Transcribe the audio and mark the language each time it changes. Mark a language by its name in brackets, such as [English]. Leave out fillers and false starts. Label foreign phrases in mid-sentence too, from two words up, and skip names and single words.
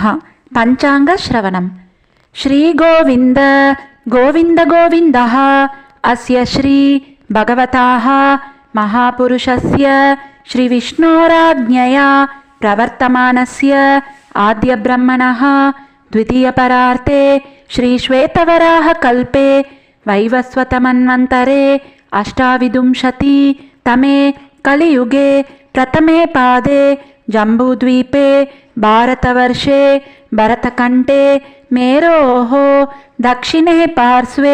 [Sanskrit] पञ्चाङ्ग श्रवणम्। श्री गोविन्द गोविन्द गोविन्दः अस्य श्री भगवतः महापुरुषस्य श्री विष्णोराज्ञया प्रवर्तमानस्य आद्य ब्रह्मणः द्वितीयपरार्थे श्री श्वेतवराह कल्पे वैवस्वतमन्वन्तरे 28तमे कलियुगे प्रथमे पादे जम्बूद्वीपे भारतवर्षे भरतकण्ठे मेरोः दक्षिणे पार्श्वे